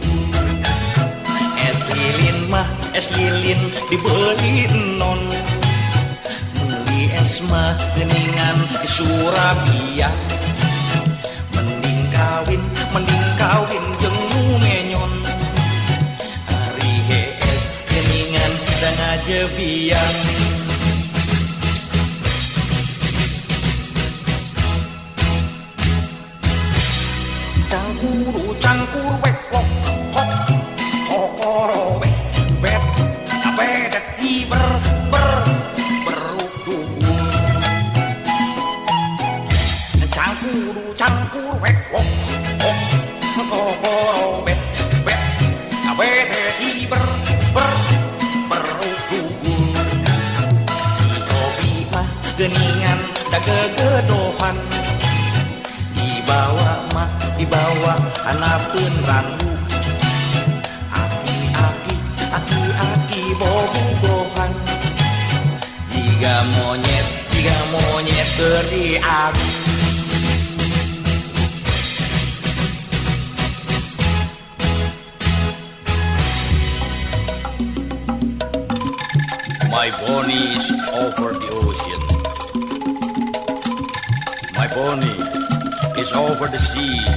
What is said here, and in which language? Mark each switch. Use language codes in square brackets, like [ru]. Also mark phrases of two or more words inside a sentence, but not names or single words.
[su] es lilin dibeliin non es mah geningan di Surabaya mending kawin jeung nu menyon ari es geningan da ngajebian cangkur wek wok hok kokoro bet bet bedet iber cangkur wek wok wok kokoro bet bet bedeti beruku si kopi mah geningan da gegedohan dibawa hanapeun randu aki bobogohan jiga monyet keur diadu [en] My Bonnie is over the ocean. My Bonnie is over the sea.